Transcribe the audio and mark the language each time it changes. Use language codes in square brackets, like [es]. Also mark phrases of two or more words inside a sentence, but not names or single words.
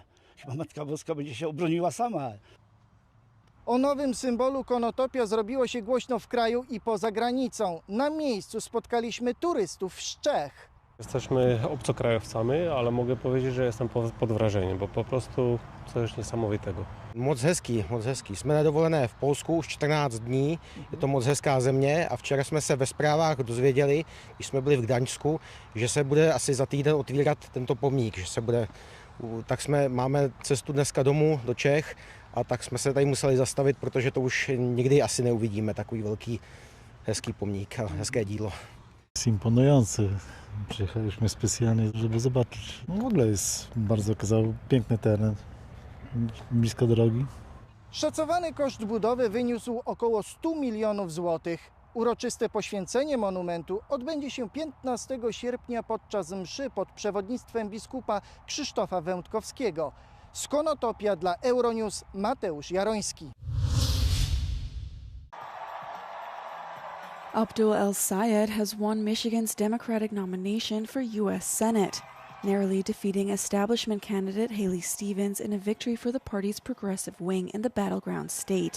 [pl] Chyba Matka Boska będzie się obroniła sama. O nowym symbolu Konotopia zrobiło się głośno w kraju i poza granicą. Na miejscu spotkaliśmy turystów z Czech. Jesteśmy obcokrajowcami, ale mogę powiedzieć, że jestem pod wrażeniem, bo po prostu coś niesamowitego. [cs] Moc hezký. Jsme na dovolené v Polsku už 14 dní, je to moc hezká země a včera jsme se ve zprávách dozvěděli, když jsme byli v Gdaňsku, že se bude asi za týden otvírat tento pomník, že se bude, tak máme cestu dneska domů do Čech a tak jsme se tady museli zastavit, protože to už nikdy asi neuvidíme, takový velký hezký pomník a hezké dílo. [pl] Jest imponujący. Przyjechaliśmy specjalnie, żeby zobaczyć. W ogóle jest bardzo piękny teren, blisko drogi. Szacowany koszt budowy wyniósł około 100 milionów złotych. Uroczyste poświęcenie monumentu odbędzie się 15 sierpnia podczas mszy pod przewodnictwem biskupa Krzysztofa Wędkowskiego. Z Konotopia dla Euronews Mateusz Jaroński. [en] Abdul El-Sayed has won Michigan's Democratic nomination for U.S. Senate, narrowly defeating establishment candidate Haley Stevens in a victory for the party's progressive wing in the battleground state.